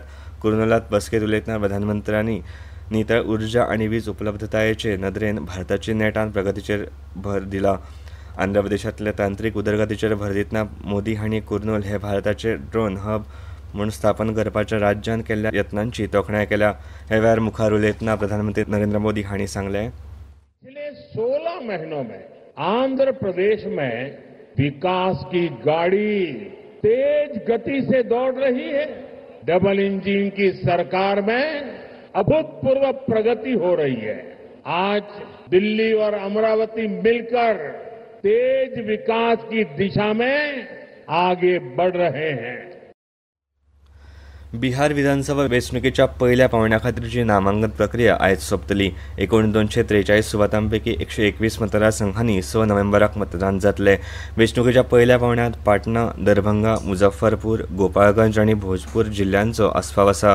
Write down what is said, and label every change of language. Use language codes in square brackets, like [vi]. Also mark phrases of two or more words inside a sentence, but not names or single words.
[kok] कुर्नूलांत बसकेंत उलयतना प्रधानमंत्र्यांनी नितळ उर्जा आनी वीज उपलब्धतायेचे नदरेन भारताची नेटान प्रगतीचेर भर दिला. आंध्र प्रदेशांतल्या तांत्रीक उदरगतीचेर भर दितना मोदी हांणी कुर्नूल हे भारताचे ड्रोन हब म्हूण स्थापन करपाच्या राज्यान केल्ल्या यत्नांची तोखणाय केल्या. हे वेळार मुखार उलयतना प्रधानमंत्री नरेंद्र मोदी हांणी सांगलें, [hi] पिछले 16 महीनों में आंध्र प्रदेश में विकास की गाड़ी तेज गति से दौड़ रही है. [en] double engine [hi] की सरकार में अभूतपूर्व प्रगति हो रही है. आज दिल्ली और अमरावती मिलकर तेज विकास की दिशा में आगे बढ़ रहे हैं. [kok] बिहार विधानसभा वेंचणुकेच्या पयल्या पांवड्या खातीरची नामांकन प्रक्रिया आयज सोंपतली. एकूण 243 सुवातांपैकी 121 मतदारसंघांनी 6 नोव्हेंबराक मतदान जातले. वेंचणुकेच्या पयल्या पांवड्यात पाटणा, दरभंगा, मुझफ्फरपूर, गोपाळगंज आनी भोजपूर जिल्ल्यांचो आस्पाव आसा.